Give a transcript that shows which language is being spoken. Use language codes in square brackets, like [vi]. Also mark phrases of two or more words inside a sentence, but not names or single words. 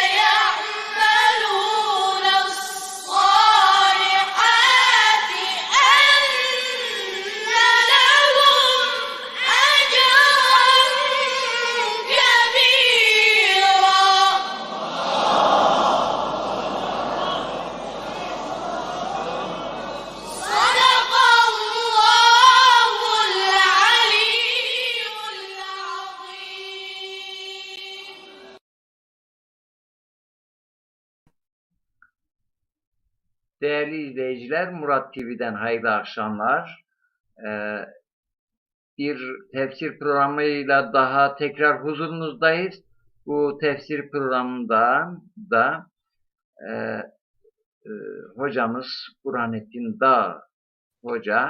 [ar] يعملون الصالحات أن لهم أجرا كبيرا صدق الله العلي العظيم. [tr] Değerli izleyiciler, Murat TV'den hayırlı akşamlar. Bir tefsir programıyla daha tekrar huzurunuzdayız. Bu tefsir programında da hocamız Burhanettin Dağ Hoca.